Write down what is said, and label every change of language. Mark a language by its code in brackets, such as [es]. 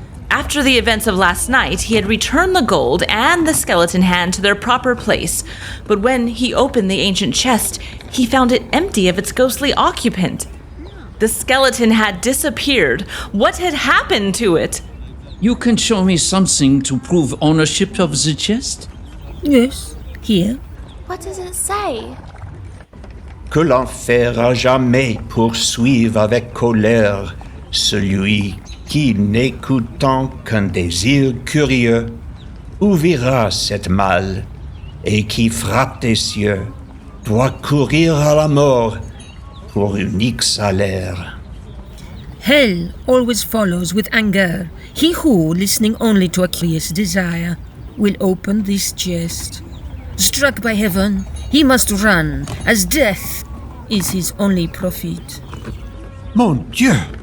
[en] After the events of last night, he had returned the gold and the skeleton hand to their proper place, but when he opened the ancient chest, he found it empty of its ghostly occupant. The skeleton had disappeared. What had happened to it? You can show me something to prove ownership of the chest? Yes, here. What does it say? [fr] Que l'enfer à jamais poursuive avec colère celui qui, n'écoutant qu'un désir curieux, ouvrira cette malle et qui frappe des cieux doit courir à la mort pour unique salaire. [en] Hell always follows with anger. He who, listening only to a curious desire, will open this chest. Struck by heaven, he must run, as death is his only profit. [fr] Mon Dieu!